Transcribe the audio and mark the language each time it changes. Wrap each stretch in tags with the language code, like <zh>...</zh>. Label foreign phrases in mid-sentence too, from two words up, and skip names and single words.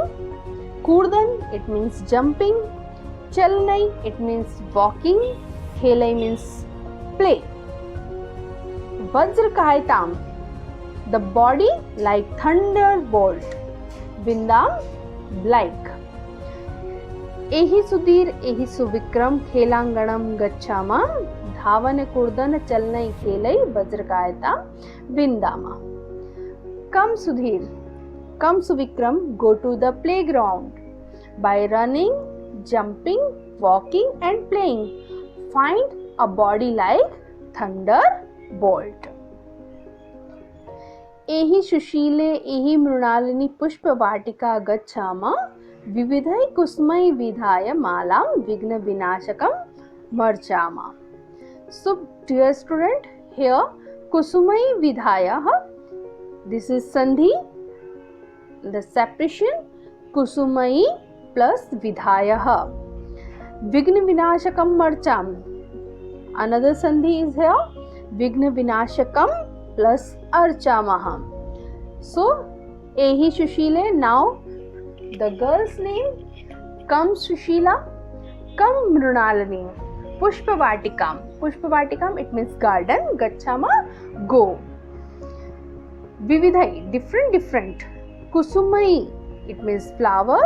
<en>Kurdan, it means jumping. Chalnai, it means walking. Khelai means play. Vajrakaitam, the body like thunderbolt. Vindam, like.</en> <sa>एहि सुधीर, एहि सुविक्रम, खेलाङ्गणं गच्छाम, धावन कूर्दन चलनै खेलै वज्रकायता विन्दाम.</sa> <en>Come Sudhir, come Suvikram, go to the playground. By running, jumping, walking and playing, find a body like thunderbolt.</en> <sa>एहि सुशीले एहि मृणालिनी पुष्पवाटिका गच्छामा, विविधै कुसुमै विधाय मालां विघ्न विनाशकं मर्चामा.</sa> <en>So dear student, here</en> <sa>कुसुमैः विधाय,</sa> <en>this is sandhi, the separation</en> <sa>kusumai plus vidhaya. विघ्न विनाशकं मर्चम,</sa> <en>another sandhi is here,</en> <sa>विघ्न विनाशकं</sa> <en>plus</en> <sa>archamaha. So एहि सुशीले,</sa> <en>now the girl's name, come Sushila, come Mrunalini, Pushpavatikam. Pushpavatikam, it means garden. Gachama, go. Vividhai, different. Kusumai, it means flower.</en>